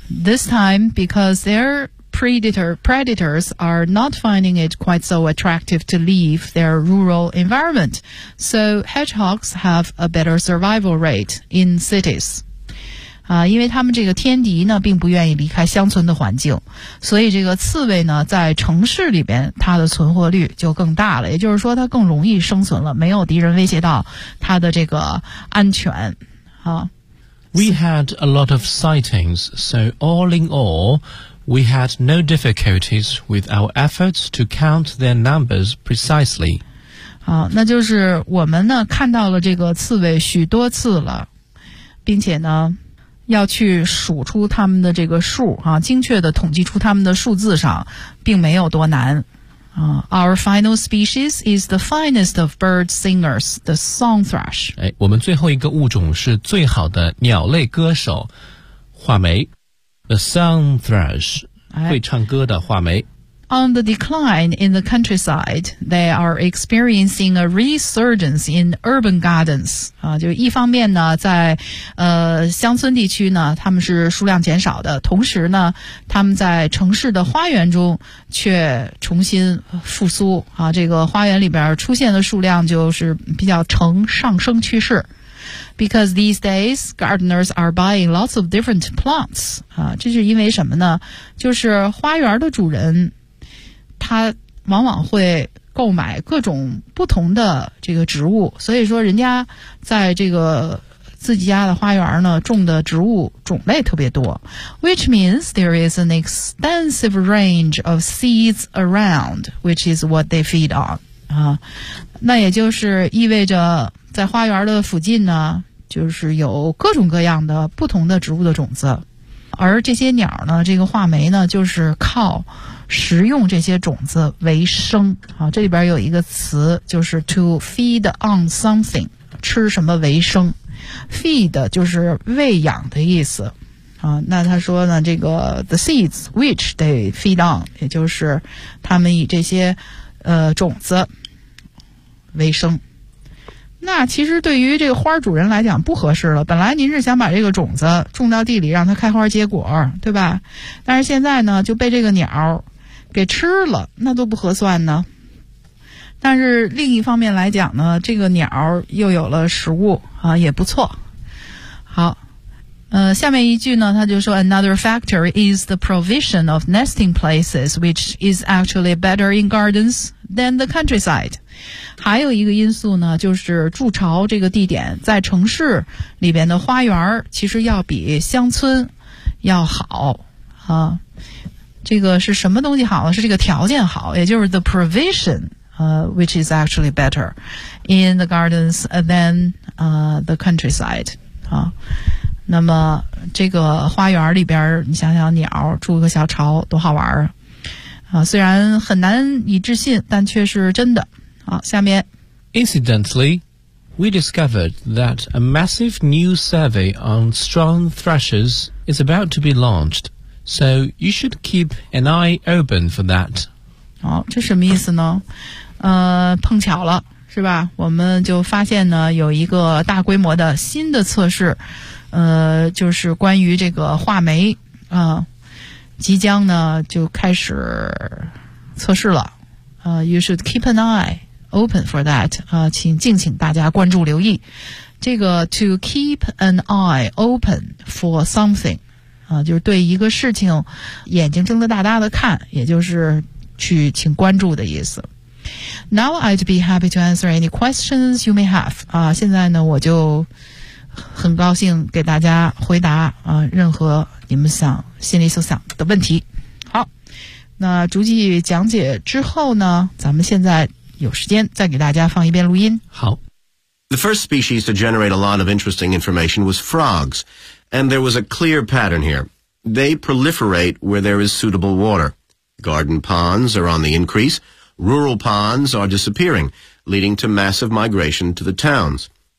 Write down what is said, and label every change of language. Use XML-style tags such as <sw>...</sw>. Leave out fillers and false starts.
<en>This time, because their predators are not finding it quite so attractive to leave their rural environment. So hedgehogs have a better survival rate in cities.</en> <zh>因为他们这个天敌呢并不愿意离开乡村的环境，所以这个刺猬呢在城市里边它的存活率就更大了，也就是说它更容易生存了，没有敌人威胁到它的这个安全。</zh> <en>We had a lot of sightings, so all in all, we had no difficulties with our efforts to count their numbers precisely.</en> <zh>好，那就是我们呢看到了这个刺猬许多次了，并且呢要去数出他们的这个数啊，精确的统计出他们的数字上并没有多难啊。</zh> <en>Our final species is the finest of bird singers, the song thrush.</en> <zh>哎，我们最后一个物种是最好的鸟类歌手画眉 the song thrush、哎、会唱歌的画眉。</zh> <en>On the decline in the countryside, they are experiencing a resurgence in urban gardens.</en> <zh>啊，就一方面呢，在乡村地区呢，他们是数量减少的，同时呢，他们在城市的花园中却重新复苏。啊，这个花园里边出现的数量就是比较呈上升趋势。</zh> <en>Because these days, gardeners are buying lots of different plants.</en> <zh>啊，这是因为什么呢？就是花园的主人。他往往会购买各种不同的这个植物，所以说人家在这个自己家的花园呢种的植物种类特别多。</zh> <en>Which means there is an extensive range of seeds around, which is what they feed on.</en> <zh>那也就是意味着在花园的附近呢就是有各种各样的不同的植物的种子。而这些鸟呢，这个画眉呢就是靠食用这些种子为生。好，这里边有一个词就是</zh> <en>to feed on something,</en> <zh>吃什么为生。 Feed 就是喂养的意思啊。那他说呢，这个</zh> <en>the seeds which they feed on,</en> <zh>也就是他们以这些种子为生。那其实对于这个花主人来讲不合适了，本来您是想把这个种子种到地里让它开花结果，对吧？但是现在呢就被这个鸟给吃了，那都不合算呢。但是另一方面来讲呢，这个鸟又有了食物啊，也不错。好，下面一句呢，他就说</zh> <en>another factor is the provision of nesting places, which is actually better in gardens than the countryside.</en> <zh>还有一个因素呢，就是筑巢这个地点在城市里边的花园其实要比乡村要好啊。这个是什么东西好呢？是这个条件好，也就是 the provision。</zh> <en>Which is actually better in the gardens than the countryside.</en> <zh>啊，那么这个花园里边，你想想鸟住个小巢多好玩啊！虽然很难以置信，但却是真的。好，下面</zh> <en>Incidentally, we discovered that a massive new survey on strong thrushes is about to be launched, so you should keep an eye open for that.</en> <zh>好，这什么意思呢？碰巧了是吧，我们就发现呢有一个大规模的新的测试，就是关于这个画眉即将呢就开始测试了。</zh> <en>You should keep an eye open for that,</en> <zh>请敬请大家关注留意。这个</zh> <en>to keep an eye open for something,</en> <zh>就是对一个事情眼睛睁得大大的看，也就是去请关注的意思。</zh> <en>Now I'd be happy to answer any questions you may have.</en> <zh>现在呢我就很高兴给大家回答任何你们想心里所想的问题。好，那逐季讲解之后呢，咱们现在有时间再给大家放一遍录音。好。</zh> <en>The first species to generate a lot of interesting information was frogs, and there was a clear pattern here. They proliferate where there is suitable water. Garden ponds are on the increase. Rural ponds are disappearing, leading to massive migration to the towns.</en>